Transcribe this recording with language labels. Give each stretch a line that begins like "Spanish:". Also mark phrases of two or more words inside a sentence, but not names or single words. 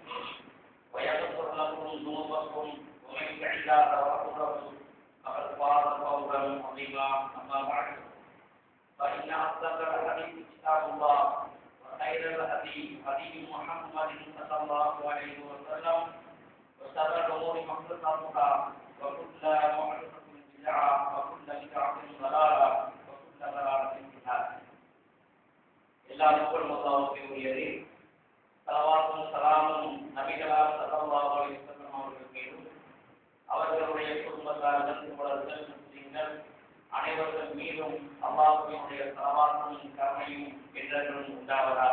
Arabic: ويغفر لكم ذنوبكم ومن يطع الله ورسوله فقد فاز فوزا عظيما أما بعد فإن أصدق الحديث كتاب الله وخير الهدي هدي محمد صلى الله عليه وسلم وشر الأمور محدثاتها وكل محدثة بدعة وكل بدعة ضلالة وكل ضلالة في النار.
Tamil: எல்லாருக்கும் முதலாவது ஸலவாத்தும் ஸலாமும் நபிகளார்
Arabic: صلى الله عليه وسلم
Tamil: அவர்கள் மீதும் அவர்களுடைய குடும்பத்தார்கள் தோழர்கள் முஸ்லிம்கள் அனைவர்கள் மீதும் அல்லாஹ்வினுடைய ஸலவாத்தும் கருணையும் என்றென்றும் உண்டாவதாக.